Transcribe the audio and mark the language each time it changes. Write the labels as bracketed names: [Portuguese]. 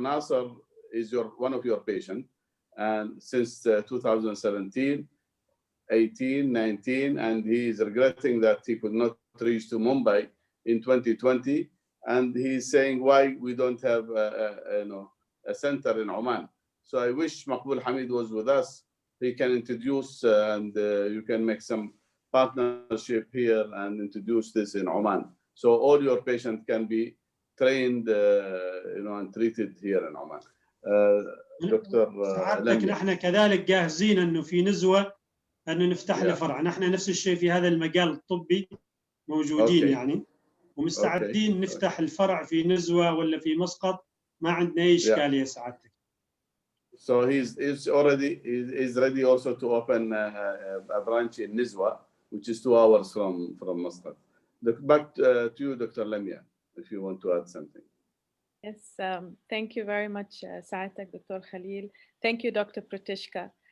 [English] Nasser is one of your patients, and since 2017, 18, 19, and he is regretting that he could not reach to Mumbai in 2020, and he's saying why we don't have a center in Oman. So I wish Maqbool Hamid was with us. He can introduce and you can make some partnership here and introduce this in Oman. So all your patients can be trained and treated here in Oman. [Arabic] دكتور سعادتك نحن كذلك جاهزين انه في نزوه انه نفتح له فرع. نحن نفس الشيء في هذا المجال الطبي موجودين يعني، ومستعدين نفتح الفرع في نزوه ولا في مسقط، ما عندنا اي اشكاليه سعادتك. [English] So he's ready also to open a branch in Nizwa, which is 2 hours from Muscat. Back to you, Dr. Lamia, if you want to add something. Yes, thank you very much, Sa'atak, Dr. Khalil. Thank you, Dr. Pratiksha.